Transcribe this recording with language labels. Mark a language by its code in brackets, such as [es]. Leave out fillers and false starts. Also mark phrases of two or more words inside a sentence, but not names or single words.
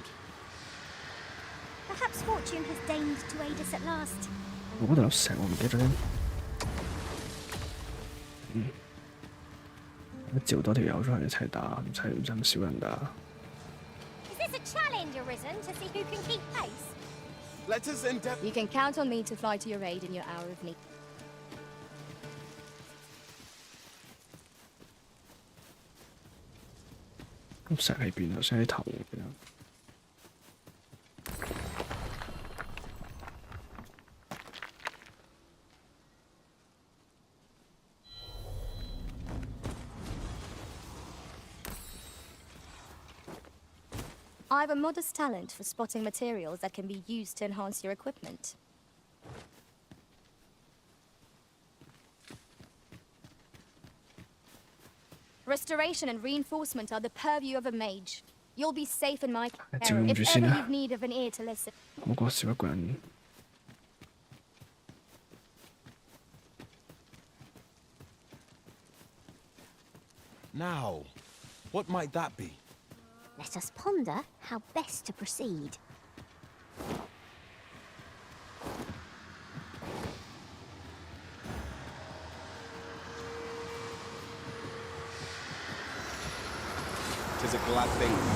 [en] Perhaps fortune has deigned to aid us at last. [yue] 我嗰度有石，我唔記得咗添。召多條友出嚟一齊打，唔使咁少人打。 [en] Is this a challenge arisen to see who can keep pace? Let us endeavor. You can count on me to fly to your aid in your hour of need. [yue] 咁石喺邊啊？石喺頭嗰邊啊！ [en] I have a modest talent for spotting materials that can be used to enhance your equipment. Restoration and reinforcement are the purview of a mage. You'll be safe in my care if ever you've need of an ear to listen. [yue] 我覺得少一個人。 [en] Now, what might that be? Let us ponder how best to proceed. Tis a glad thing.